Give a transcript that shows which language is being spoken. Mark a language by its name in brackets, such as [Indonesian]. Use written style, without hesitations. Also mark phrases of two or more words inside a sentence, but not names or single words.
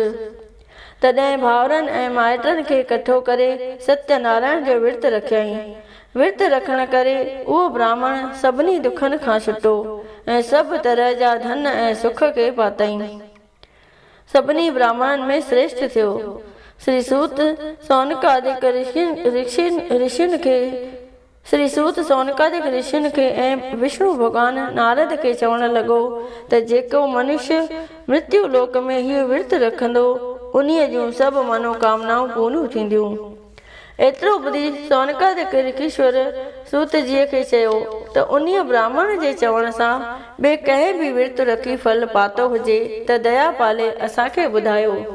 [Sindhi] तॾहिं भाउरनि ऐं माइटनि खे कठो करे सत्यनारायण जो विर्त रखियईं। विर्त रखण करे उहो ब्राह्मण सभिनी दुखनि खां छुटो ऐं सभु तरह जा धन ऐं सुख खे पातईं। सभिनी ब्राह्मणनि में श्रेष्ठ थियो। श्री सूत सौनकादिक ऋषियुनि खे ऐं विष्णु भॻवान नारद खे चवण लॻो त जेको मनुष्य मृत्यु लोक में हीउ विर्त रखंदो उन्हीअ जूं सभु मनोकामनाऊं पूरियूं थींदियूं। एतिरो ॿुधी सौनकादिक ऋषीश्वर सूत जीअ खे चयो त उन्हीअ ब्राह्मण जे चवण सां ॿिए कंहिं बि विर्त रखी फल पातो हुजे त दया पाले असांखे ॿुधायो।